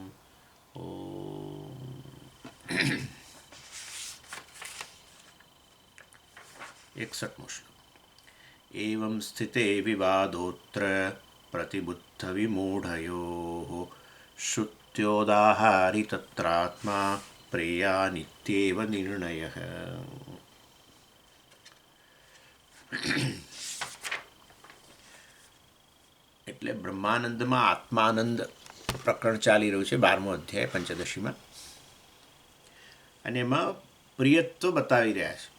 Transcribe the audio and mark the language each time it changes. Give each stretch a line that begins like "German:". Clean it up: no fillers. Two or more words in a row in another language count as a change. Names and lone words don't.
Sanskrit: ॐ 61 श्लोक। एवं स्थिते विवादोऽत्र प्रतिबुद्धविमूढयोः श्रुत्योदाहारि तत्रात्मा प्रेयानित्येव निर्णयः।
Gujarati: એટલે બ્રહ્માનંદમાં આત્માનંદ પ્રકરણ ચાલી રહ્યું છે 12મો અધ્યાય પંચદશીમાં, અને એમાં પ્રિયત્વ બતાવી રહ્યા છે.